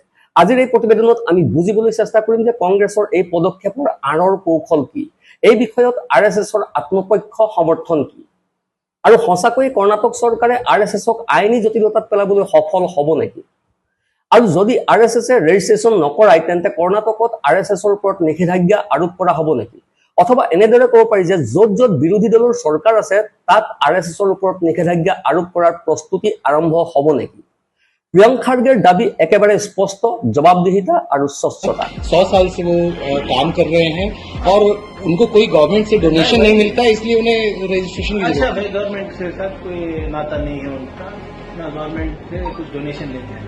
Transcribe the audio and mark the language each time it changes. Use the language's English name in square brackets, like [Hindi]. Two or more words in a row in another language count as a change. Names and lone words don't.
[Assamese] আজিৰ এই প্ৰতিবেদনত আমি বুজিবলৈ চেষ্টা কৰিম যে কংগ্ৰেছৰ এই পদক্ষেপৰ আঁৰৰ কৌশল কি, এই বিষয়ত আৰএছএছৰ আত্মপক্ষ সমৰ্থন কি, আৰু সঁচাকৈয়ে কৰ্ণাটক চৰকাৰে আৰএছএছক আইনী জটিলতাত পেলাবলৈ সফল হ'ব নেকি? আৰু যদি আৰএছএছে ৰেজিষ্ট্ৰেশ্যন নকৰায় তেন্তে কৰ্ণাটকত আৰএছএছৰ ওপৰত নিষেধাজ্ঞা আৰোপ কৰা হ'ব নেকি? অথবা এনেদৰে ক'ব পাৰি যে য'ত য'ত বিৰোধী দলৰ চৰকাৰ আছে তাত আৰএছএছৰ ওপৰত নিষেধাজ্ঞা আৰোপ কৰাৰ প্ৰস্তুতি আৰম্ভ হ'ব নেকি? প্ৰিয়ংক খাৰ্গে দাবী একেবাৰে স্পষ্ট, জবাবদিহিতা আৰু স্বচ্ছতা। [Hindi] 100 साल से वो काम कर रहे हैं और उनको कोई गवर्नमेंट से डोनेशन नहीं मिलता, इसलिए उन्हें रजिस्ट्रेशन की अच्छा भाई, गवर्नमेंट से साथ कोई नाता नहीं है उनका, ना गवर्नमेंट से कुछ डोनेशन लेते हैं।